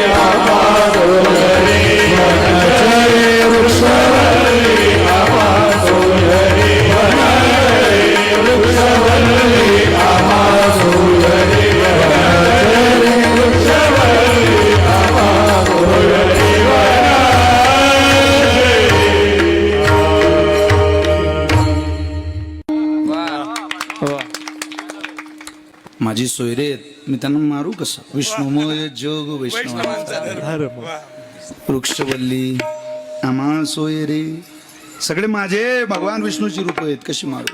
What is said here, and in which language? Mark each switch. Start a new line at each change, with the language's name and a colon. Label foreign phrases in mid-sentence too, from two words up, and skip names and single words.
Marathi: आमा सोयरी बनचरे, वृक्षवल्ली आमा सोयरी बनचरे, वृक्षवल्ली आमा सोयरी बनचरे, वृक्षवल्ली आमा सोयरी माझी सोयरेत, मी त्यांना मारू कसं? विष्णुमय जोग वैष्णव. वृक्षवल्ली आम्हा सोयरे सगळे माझे भगवान विष्णूची रूप आहेत, कशी मारू?